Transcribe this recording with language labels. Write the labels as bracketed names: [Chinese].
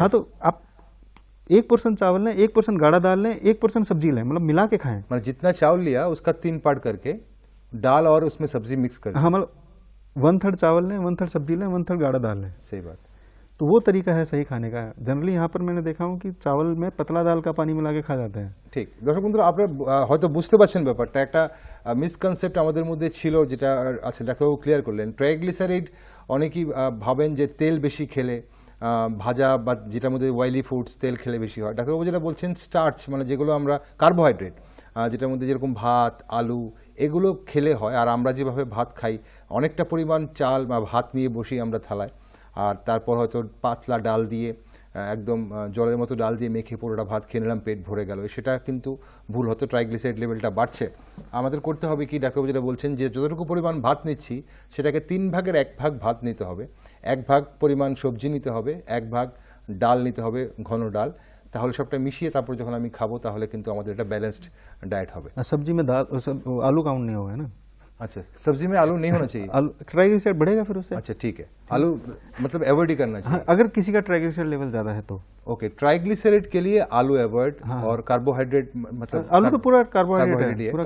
[Hindi] हाँ तो आप एक पोर्शन चावल लें, एक पोर्शन गाढ़ा दाल लें, एक पोर्शन सब्जी लें, मतलब मिला के खाएं। मतलब जितना चावल लिया उसका 3 पार्ट करके दाल और उसमें सब्जी मिक्स कर। हाँ मतलब 1/3 चावल लें, 1/3 सब्जी लें, 1/3 गाढ़ा दाल लें। सही बात। तो वो तरीका है सही खाने का। जनरली यहाँ पर मैंने देखा हूँ कि चावल में पतला दाल का पानी मिला के खा जाते हैं। [Bangla] ঠিক দর্শক বন্ধুরা, আপনারা হয়তো বুঝতে পারছেন ব্যাপারটা, একটা মিসকনসেপ্ট আমাদের মধ্যে ছিল, যেটা আছে ডাক্তারবাবু ক্লিয়ার করলেন। ট্রাইগ্লিসারাইড অনেকেই ভাবেন যে তেল বেশি খেলে, ভাজা বা যেটার মধ্যে অয়েলি ফুডস, তেল খেলে বেশি হয়। ডাক্তারবাবু যেটা বলছেন স্টার্চ, মানে যেগুলো আমরা কার্বোহাইড্রেট, যেটার মধ্যে যেরকম ভাত, আলু, এগুলো খেলে হয়। আর আমরা যেভাবে ভাত খাই, অনেকটা পরিমাণ চাল বা ভাত নিয়ে বসি আমরা থালায়, আর তারপর হয়তো পাতলা ডাল দিয়ে, একদম জলের মতো ডাল দিয়ে মেখে পুরোটা ভাত খেয়ে নিলাম, পেট ভরে গেল, সেটা কিন্তু ভুল। হতো ট্রাইগ্লিসারাইড লেভেলটা বাড়ছে। আমাদের করতে হবে কি, ডাক্তারবাবু যেটা বলছেন যে যতটুকু পরিমাণ ভাত নিচ্ছি সেটাকে 3 ভাগের 1 ভাগ ভাত নিতে হবে, 1 ভাগ পরিমাণ সবজি নিতে হবে, 1 ভাগ ডাল নিতে হবে, ঘন ডাল। তাহলে সবটা মিশিয়ে তারপর যখন আমি খাবো তাহলে কিন্তু আমাদের এটা ব্যালেন্সড ডায়েট হবে। [Hindi] सब्जी में दाल, आलू काउंट नहीं होगा ना। अच्छा, सब्जी में आलू नहीं होना चाहिए। आलू ट्राइग्लिसराइड बढ़ेगा फिर उससे। अच्छा ठीक है, आलू मतलब अवॉइड ही करना चाहिए। हाँ, अगर किसी का ट्राइग्लिसराइड लेवल ज्यादा है तो। ओके, ट्राइग्लिसराइड के लिए आलू अवॉइड। और कार्बोहाइड्रेट मतलब आलू तो पूरा कार्बोहाइड्रेट है, पूरा